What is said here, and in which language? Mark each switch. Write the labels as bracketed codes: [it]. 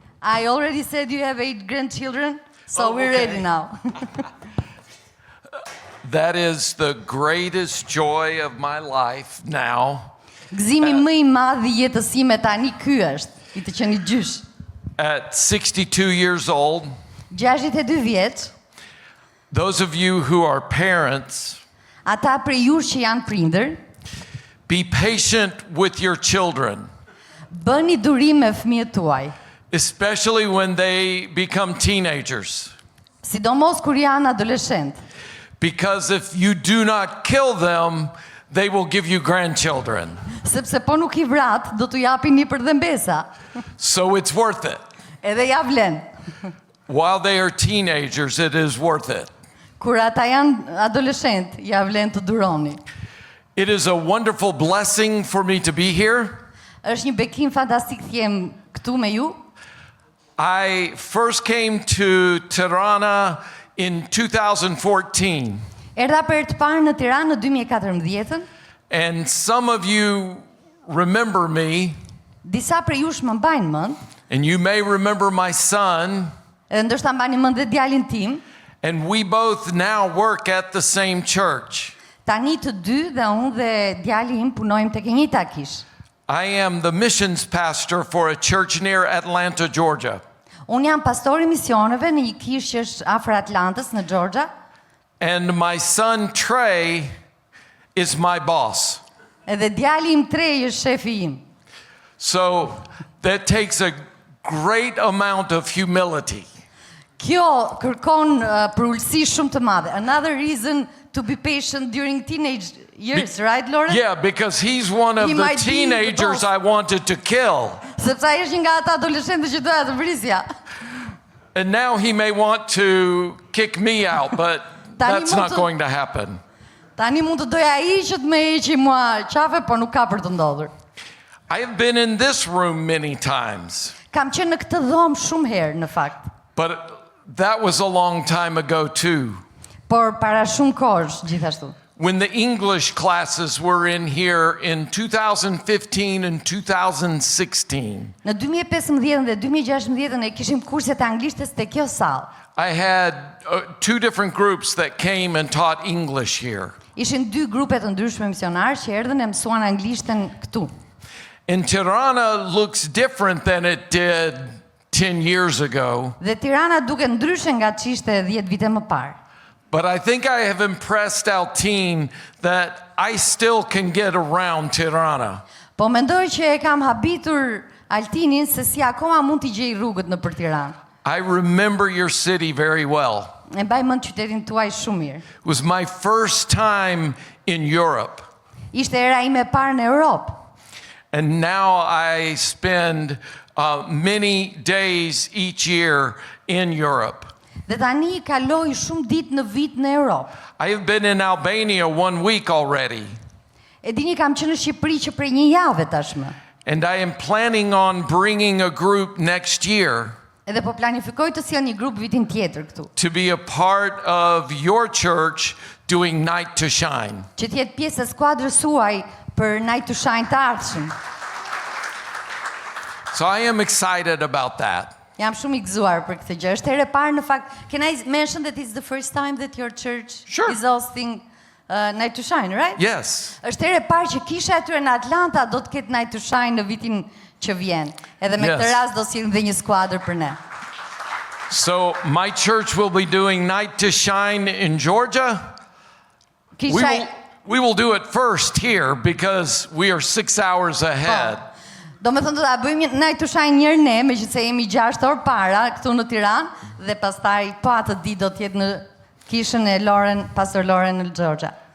[en] I already said you have 8 grandchildren, so we're okay. ready now. That is the greatest joy of my life now. [sq] Gëzimi më i madh i jetës sime tani ky është, i të qenë gjysh. [en] At 62 years old, [sq] 62 vjeç, [en] those of you who are parents, [sq] ata prej jush që janë prindër, [en] be patient with your children, [sq] bëni durim me fëmijët tuaj, [en] especially when they become teenagers. [sq] sidomos kur janë adoleshentë. [en] Because if you do not kill them, they will give you grandchildren. [sq] Sepse po nuk i vrat, do t'u japin nipër dhe mbesa. [en] So it's worth it. [sq] Edhe ja vlen. [en] While they are teenagers, it is worth it. [sq] Kur ata janë adoleshent, ja vlen të duroni. [en] It is a wonderful blessing for me to be here. [sq] Është një bekim fantastik të jem këtu me ju. [en] I first came to Tirana in 2014. [sq] Erdha për të parë në Tiranë në 2014. [en] And some of you remember me, [sq] Disa prej jush më mbajnë mend, [en] and you may remember my son, [sq] edhe ndoshta mbani mend dhe djalin tim. [en] and we both now work at the same church. [sq] Tani të dy dhe unë dhe djali im punojmë tek e njëjta kish. [en] I am the missions pastor for a church near Atlanta, Georgia. [sq] Unë jam pastori misioneve në një kishë që është afër Atlantës në Georgia. [en] And my son Trey is my boss. [sq] Edhe djali im Trej është shefi im. [en] So that takes a great amount of humility. [sq] Kjo kërkon përulësi shumë të madhe. [en] Another reason to be patient during teenage years, right, Lauren? Yeah, because he's one of He the might be the teenagers boss. I wanted to kill. [sq] Sepse ai është një nga ata adoleshentë që doja të vrisja. [en] And now he may want to kick me out, but that's not going to happen. [sq] Tani mund të doja ai që të më heqi mua qafe, po nuk ka për të ndodhur. [en] I have been in this room many times, [sq] Kam qenë në këtë dhomë shumë herë në fakt, [en] but that was a long time ago too. [sq] por para shumë kohësh gjithashtu. [en] When the English classes were in here in 2015 and 2016, [sq] Në 2015 dhe 2016 e kishim kurset e anglishtes te kjo sallë. [en] I had 2 different groups that came and taught English here. [sq] Ishin 2 grupe të ndryshme misionarë që erdhën e mësuan anglishten këtu. [en] And Tirana looks different than it did 10 years ago, [sq] Dhe Tirana duket ndryshe nga ç'ishte 10 vite më parë. [en] but I think I have impressed Altine that I still can get around Tirana. [sq] Po mendoj që e kam habitur Altinin se si akoma mund t'i gjej rrugët nëpër Tiranë. [en] I remember your city very well. [sq] E mbaj mend qytetin tuaj shumë mirë. [en] It was my first time in Europe. [sq] Ishte era ime e parë në Europë. [en] And now I spend many days each year in Europe. [sq] Dhe tani kaloj shumë ditë në vit në Europë. [en] I have been in Albania 1 week already. [sq] E dini kam qenë në Shqipëri që prej një jave tashmë. [en] And I am planning on bringing a group next year [sq] Edhe po planifikoj të sjell një grup vitin tjetër këtu, [en] to be a part of your church doing Night to Shine. [sq] që të jetë pjesë e skuadrës suaj për Night to Shine të ardhshëm. [en] So I am excited about that. [sq] Jam shumë i gëzuar për këtë gjë. Është herë e parë në fakt. [en] Can I mention that it's the first time that your church Sure. is hosting Night to Shine, right? Yes. [sq] Është herë e parë që kisha e tyre në Atlanta do të ketë Night to Shine në vitin që vjen. Edhe me këtë [en] Yes. [sq] rast do sillim dhe një skuadër për ne. [en] So my church will be doing Night to Shine in Georgia. [sq] Kisha [en] We will do it first here because we are 6 hours ahead. [sq] Do me thënë do ta bëjmë na të shajnë njërë ne, megjithëse jemi 6 orë para këtu në Tiranë dhe pastaj po atë ditë do të jetë në kishën e Pastor Loren Xhoxha.